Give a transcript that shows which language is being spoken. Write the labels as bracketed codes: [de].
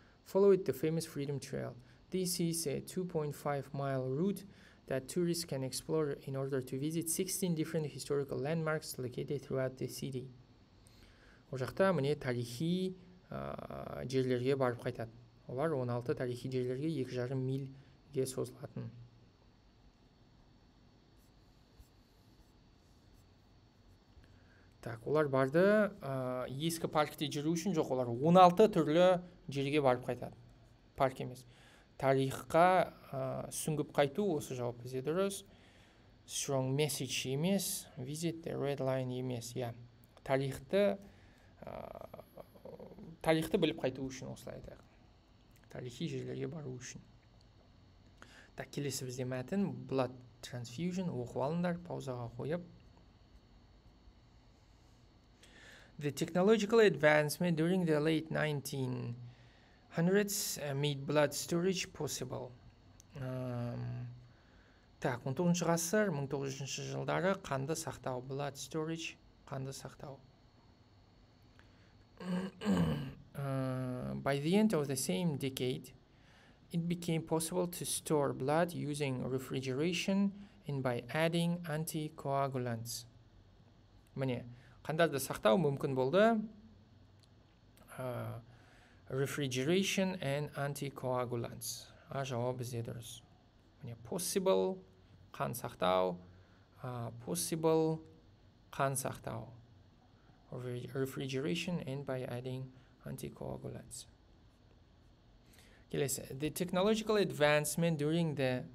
[en] Follow it, the famous Freedom Trail. This is a 2.5-mile route that tourists can explore in order to visit 16 different historical landmarks located throughout the city. [kk] Ол жақта міне тарихи жерлерге барып қайтады. Олар 16 тарихи жерлерге 2,5 мильге созылатын. Так, олар барды ескі паркте жүру үшін жоқ, олар 16 түрлі жерге барып қайтады. Парк емес. Тарихқа сүңгіп қайту, осы жауап бізде дұрыс. [en] Strong message емес, visit the red line емес. [kk] Тарихты біліп қайту үшін осылай айтайық. Тарихи жерлерге бару үшін. Так, келесі бізде мәтін blood transfusion, оқып алыңдар, паузаға қойып. [en] The technological advancement during the late 1900s made blood storage possible. [kk] Так, 19 ғасыр, 1900 жылдары қанды сақтау, blood storage, қанды сақтау. [en] By the end of the same decade, it became possible to store blood using refrigeration and by adding anticoagulants. [kk] Міне, қандарды сақтау мүмкін болды. [en] Refrigeration and anticoagulants. [kk] Жауап бізде дұрыс. Міне, possible, қан сақтау, possible, қан сақтау. [en] Refrigeration and by adding anticoagulants. [kk] Келесі. [en] The technological advancement during the...